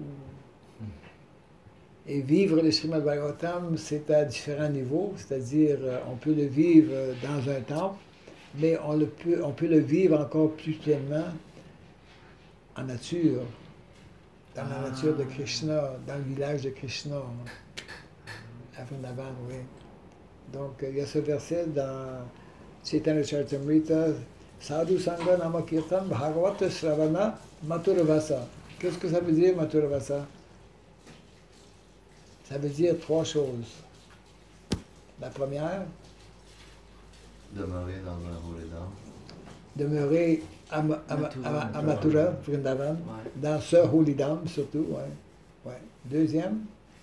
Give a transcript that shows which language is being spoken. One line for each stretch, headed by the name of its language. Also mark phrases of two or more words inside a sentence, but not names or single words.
French: Et vivre le Srimad Bhagavatam, c'est à différents niveaux, c'est-à-dire on peut le vivre dans un temple, mais on peut le vivre encore plus pleinement en nature, dans la nature de Krishna, dans le village de Krishna, à Vrindavan, oui. Donc, il y a ce verset dans Chaitanya Charitamrita,
Sanskrit: Sadhu Sangha Nama Kirtan Bhagavata Sravana Maturavasa.
French: Qu'est-ce que ça veut dire, Maturavasa? Ça veut dire trois choses. La première, Demeurer dans un
English: holy dam.
French: Demeurer à Mathura, Vrindavan, dans ce
English: holy dam
French: surtout.